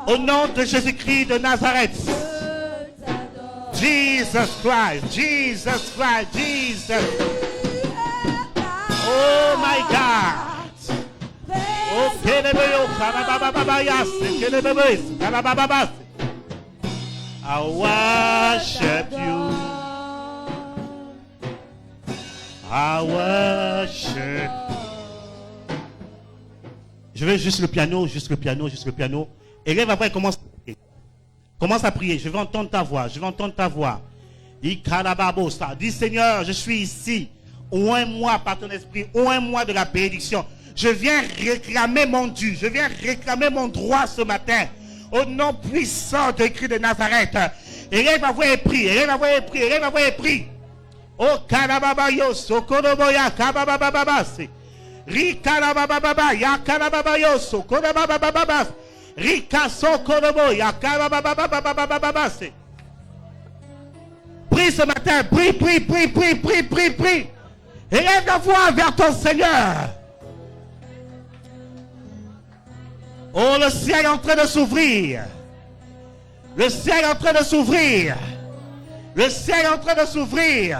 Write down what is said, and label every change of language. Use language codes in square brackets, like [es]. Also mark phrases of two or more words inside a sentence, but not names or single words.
[fr] Au nom de Jésus-Christ de Nazareth. [en] Jesus Christ, Jesus Christ, Jesus. Oh my God. Oh kelebe yo kalabababa yas, kelebe yo kalabababa. I worship you. I worship. [fr] Je veux juste le piano, juste le piano, juste le piano. Élève après, commence à prier. Commence à prier. Je veux entendre ta voix. Je veux entendre ta voix. Ikalababosa. Dis Seigneur, je suis ici. Oins-moi par ton esprit. Oins-moi de la bénédiction. Je viens réclamer mon dû. Je viens réclamer mon droit ce matin. Au nom puissant de Christ de Nazareth. Élève la voix et prie. Élève la voix et prie. Élève la voix et prie. Oh kalababayo sokoroboya kabababababase. Rikalabababa ya kalababayo sokorobababababase. Rika sokoroboya kabababababababase. Prie ce matin, prie, prie, prie, prie, prie, prie, prie. Élève la voix vers ton Seigneur. Oh, le ciel est en train de s'ouvrir. Le ciel est en train de s'ouvrir. Le ciel est en train de s'ouvrir.